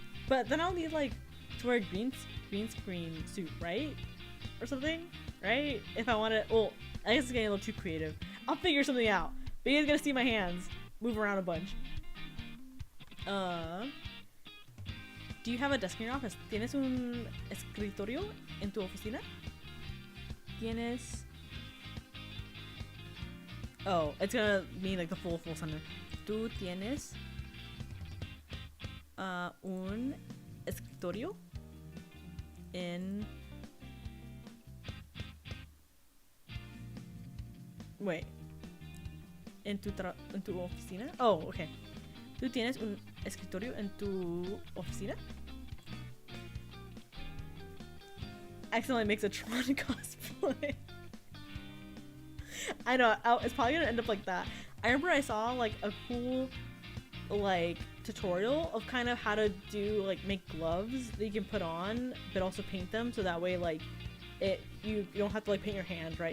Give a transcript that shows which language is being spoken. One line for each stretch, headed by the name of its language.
English: But then I'll need like to wear a green screen suit, right? Or something, right? If I want to, well, I guess it's getting a little too creative. I'll figure something out. But you guys gonna see my hands move around a bunch. Do you have a desk in your office?
Spanish: ¿Tienes un escritorio en tu oficina? ¿Tienes?
English: Oh, it's gonna mean like the full sentence.
Spanish: ¿Tú tienes un escritorio en... Wait. ¿En tu oficina? Oh, okay. ¿Tú tienes un escritorio en tu oficina?
English: Accidentally makes a Tron cosplay. I know, it's probably gonna end up like that. I remember I saw like a cool like tutorial of kind of how to do like make gloves that you can put on but also paint them, so that way like you don't have to like paint your hand, right?